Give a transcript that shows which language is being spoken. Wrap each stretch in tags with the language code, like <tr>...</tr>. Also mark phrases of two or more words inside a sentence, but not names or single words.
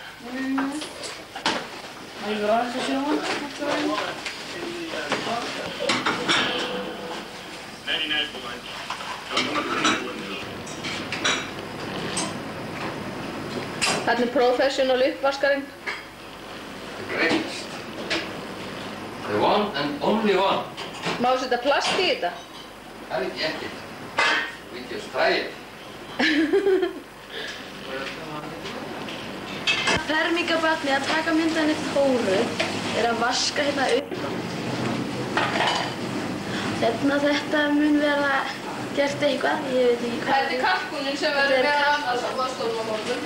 <is>Það er aðeins að sjá hann. Þarna er professional uppvaskarinn.</is> <en>Greatest. The one and only one.</en> <is>Má setja plast í þetta? Það veit ég ekkert.</is> <en>We just try it.</en> <is>Fermingarbarnið að taka mynda henni Þóru er að vaska hérna upp. Þetta mun vera gert eitthvað, ég veit ekki hvað. Þetta er kalkúnin sem verður með annars á boðstofum á morgun.</is>